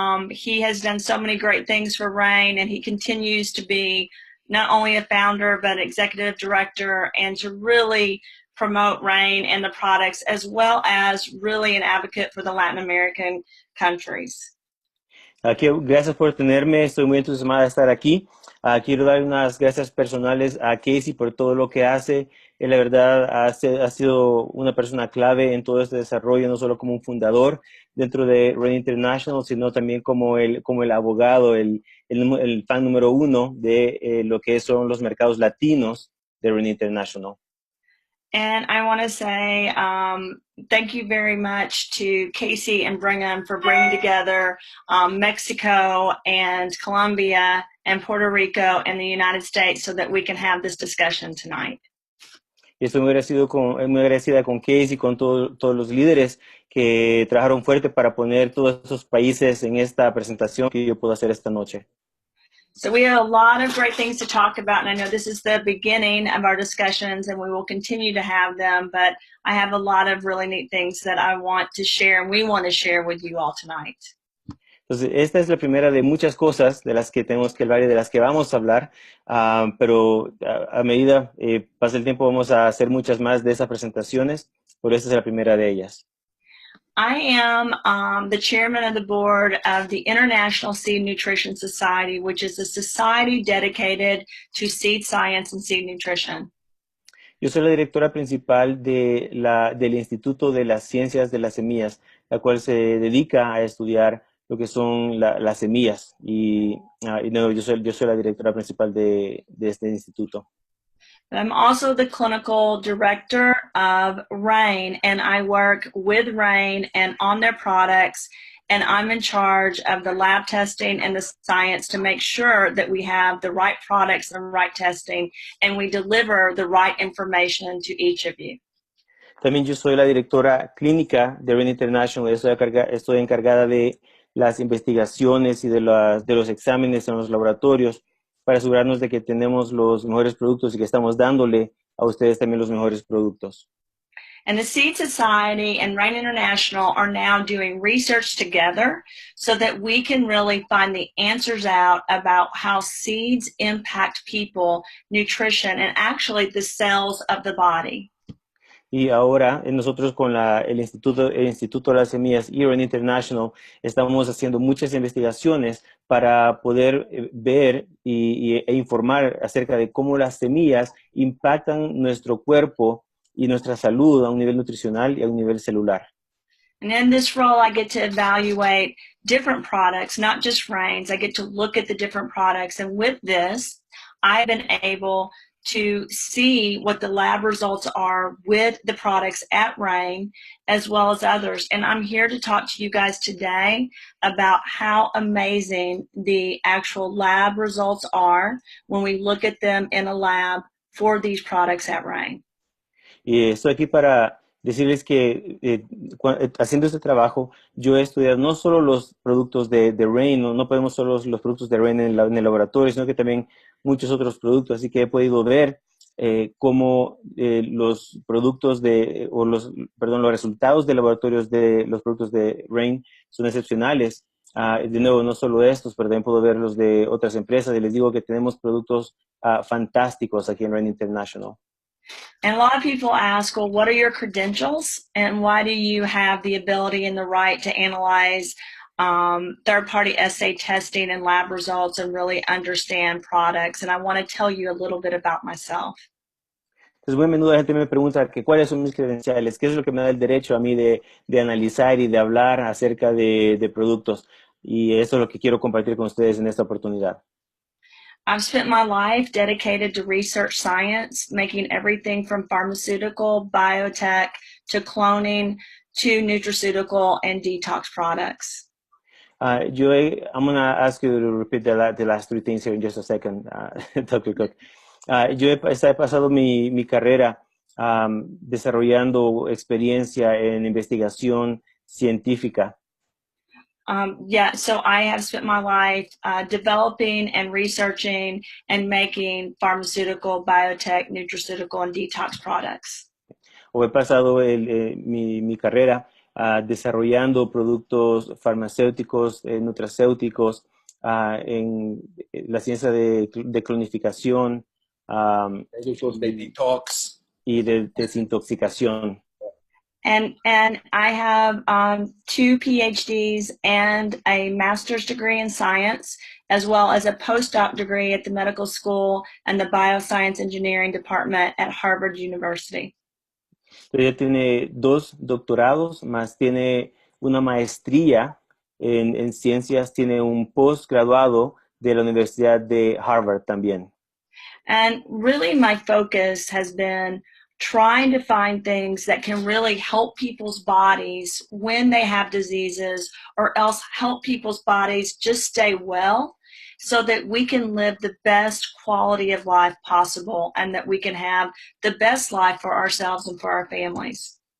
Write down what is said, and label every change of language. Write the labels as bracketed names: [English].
[English] He has done so many great things for RAIN, and he continues to be not only a founder, but executive director, and to really promote RAIN and the products, as well as really an advocate for the Latin American countries. [Spanish] Gracias por tenerme, estoy muy entusiasmada de estar aquí. Quiero dar unas gracias personales a Casey por todo lo que hace. Él, la verdad, ha sido una persona clave en todo este desarrollo, no solo como un fundador dentro de RAIN International, sino también como el abogado, el fan número uno de lo que son los mercados latinos de RAIN International. [English] And I want to say thank you very much to Casey and Brigham for bringing together Mexico and Colombia and Puerto Rico and the United States so that we can have this discussion tonight. [Spanish] Y estoy muy agradecida con Casey, con todos los líderes que trabajaron fuerte para poner todos esos países en esta presentación que yo puedo hacer esta noche. [English] So we have a lot of great things to talk about, and I know this is the beginning of our discussions, and we will continue to have them, but I have a lot of really neat things that I want to share, and we want to share with you all tonight. [Spanish] Entonces, esta es la primera de muchas cosas de las que tenemos que hablar y de las que vamos a hablar, pero a medida pasa el tiempo vamos a hacer muchas más de esas presentaciones, pero esta es la primera de ellas. [English] I am the chairman of the board of the International Seed Nutrition Society, which is a society dedicated to seed science and seed nutrition. [Spanish] Yo soy la directora principal del Instituto de las Ciencias de las Semillas, la cual se dedica a estudiar lo que son las semillas. Yo soy la directora principal de este instituto. [English] I'm also the clinical director of RAIN, and I work with RAIN and on their products, and I'm in charge of the lab testing and the science to make sure that we have the right products and right testing, and we deliver the right information to each of you. [Spanish] También yo soy la directora clínica de RAIN International. Estoy encargada de las investigaciones y de los exámenes en los laboratorios, para asegurarnos de que tenemos los mejores productos y que estamos dándole a ustedes también los mejores productos. [English] And the Seed Society and RAIN International are now doing research together so that we can really find the answers out about how seeds impact people, nutrition, and actually the cells of the body. [Spanish] Y ahora nosotros con el Instituto de las Semillas y RAIN International estamos haciendo muchas investigaciones para poder ver e informar acerca de cómo las semillas impactan nuestro cuerpo y nuestra salud a un nivel nutricional y a un nivel celular. [English] And in this role, I get to evaluate different products, not just RAINs. I get to look at the different products. And with this, I've been able to see what the lab results are with the products at Rain, as well as others. And I'm here to talk to you guys today about how amazing the actual lab results are when we look at them in a lab for these products at Rain. [Spanish] Y estoy aquí para decirles que haciendo este trabajo, yo he estudiado no solo los productos de Rain, no podemos solo los productos de Rain en el laboratorio, sino que también muchos otros productos. Así que he podido ver cómo los productos los resultados de laboratorios de los productos de Rain son excepcionales. De nuevo, no solo estos, pero también puedo ver los de otras empresas y les digo que tenemos productos fantásticos aquí en Rain International. [English] And a lot of people ask, well, what are your credentials and why do you have the ability and the right to analyze third-party assay testing and lab results and really understand products? And I want to tell you a little bit about myself. [Spanish] Entonces, muy a menudo la gente me pregunta que cuáles son mis credenciales, qué es lo que me da el derecho a mí de analizar y de hablar acerca de productos. Y eso es lo que quiero compartir con ustedes en esta oportunidad. [English] I've spent my life dedicated to research science, making everything from pharmaceutical, biotech, to cloning, to nutraceutical and detox products. I'm going to ask you to repeat the last three things here in just a second, Dr. Cook. [Spanish] Yo he pasado mi carrera desarrollando experiencia en investigación científica. [English] So I have spent my life developing and researching and making pharmaceutical, biotech, nutraceutical, and detox products. [Spanish] O he pasado mi carrera desarrollando productos farmacéuticos, nutracéuticos, en la ciencia de clonificación de detox y de desintoxicación. [English] And I have 2 PhDs and a master's degree in science, as well as a postdoc degree at the medical school and the bioscience engineering department at Harvard University. [Spanish] Ella tiene 2 doctorados, más tiene una maestría en ciencias, tiene un postgraduado de la Universidad de Harvard también. [English] And really my focus has been trying to find things that can really help people's bodies when they have diseases, or else help people's bodies just stay well so that we can live the best quality of life possible and that we can have the best life for ourselves and for our families.